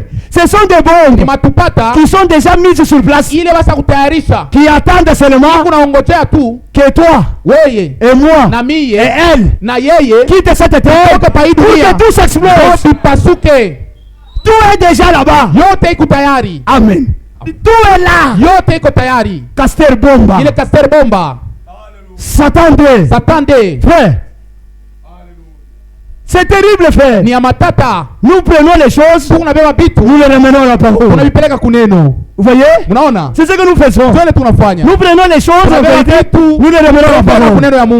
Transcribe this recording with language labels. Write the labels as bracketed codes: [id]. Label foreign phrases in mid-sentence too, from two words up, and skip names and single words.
[fr] Ce sont des bombes qui sont déjà mises sur place, qui attendent seulement que toi et moi et elle quittent cette terre pour que tout s'explose. Tout est déjà là-bas. [sw] Yote iko tayari. [fr] Amen. Tout est là. [sw] Yote iko tayari. Caster bomba. Ile Caster bomba. [fr] Satan de. Frère. C'est terrible, frère. [sw] Ni amatata. [fr] Nous prenons les choses. Nous les ramenons à la parole. Vous voyez? C'est ce que nous faisons. Nous prenons les choses, nous les ramenons à la parole.